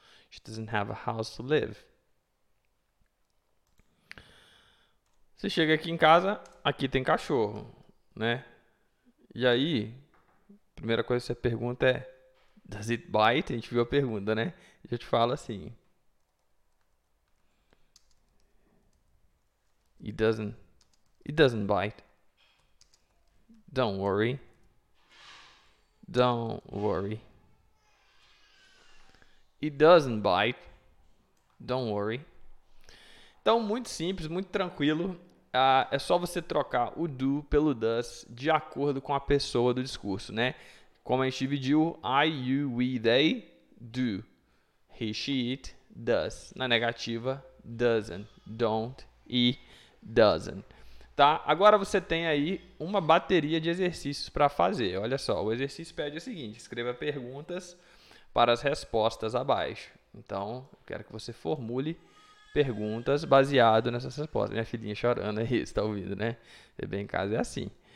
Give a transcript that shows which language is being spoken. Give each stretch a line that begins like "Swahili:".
English: She doesn't have a house to live.
Portuguese: Você chega aqui em casa, aqui tem cachorro, né? E aí, a primeira coisa que você pergunta é:
English: does it bite?
Portuguese: A gente viu a pergunta, né? E eu te falo assim:
English: It doesn't bite. Don't worry. Don't worry. It doesn't bite. Don't worry.
Portuguese: Então, muito simples, muito tranquilo. É só você trocar o do pelo does de acordo com a pessoa do discurso, né? Como a gente dividiu, I, you, we, they, do.
English: He, she, it, does.
Portuguese: Na negativa, doesn't, don't e doesn't. Tá? Agora você tem aí uma bateria de exercícios para fazer. Olha só, o exercício pede o seguinte: escreva perguntas para as respostas abaixo. Então, eu quero que você formule perguntas baseado nessas respostas. Minha filhinha chorando aí, você está ouvindo, né? Bebê em casa é assim.